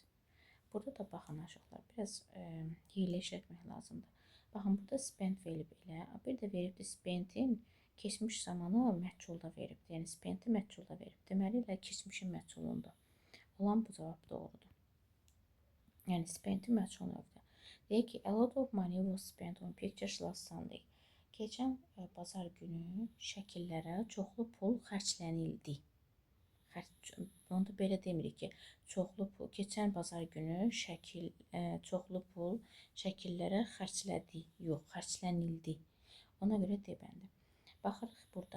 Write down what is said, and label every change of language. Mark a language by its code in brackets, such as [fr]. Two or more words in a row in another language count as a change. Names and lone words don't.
[az] Burada da baxın aşağılar, biraz hiylə işlətmək lazımdır. Baxın, burada spend feili belə, bir də veribdir spendin keçmiş zamanı məhculda veribdir, yəni spenti məhculda verib. Deməli, keçmişin məhculunda olan bu cavab doğrudur. Yəni, spenti məhcul növdə. Deyək ki, [en] a lot of money was spent on pictures last Sunday. [az] Keçən bazar günü şəkillərə çoxlu pul xərclənildi. Onu da belə demirik ki, çoxlu pul. Keçən bazar günü çoxlu pul şəkillərə xərclədi. Yox, xərclənildi. Ona görə debəndi. Baxırıq burada.